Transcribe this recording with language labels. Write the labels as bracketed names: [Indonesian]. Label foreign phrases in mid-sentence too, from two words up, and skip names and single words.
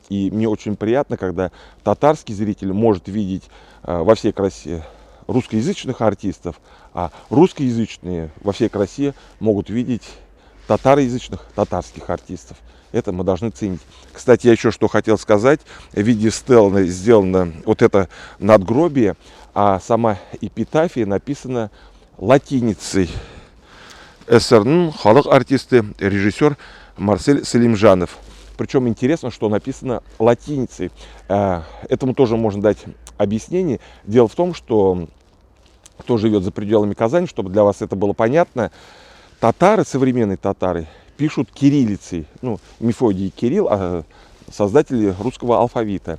[Russian] И мне очень приятно, когда татарский зритель может видеть во всей красе русскоязычных артистов, а русскоязычные во всей красе могут видеть татароязычных татарских артистов. Это мы должны ценить. Кстати, я еще что хотел сказать. В виде стелы сделано вот это надгробие, а сама эпитафия написана латиницей. [Tatar] СРН, халық артисты, режиссер Марсель Селимжанов. [Russian] Причем интересно, что написано латиницей. Этому тоже можно дать объяснение. Дело в том, что кто живет за пределами Казани, чтобы для вас это было понятно, татары, современные татары, пишут кириллицей. Ну, Мефодий и Кирилл, создатели русского алфавита.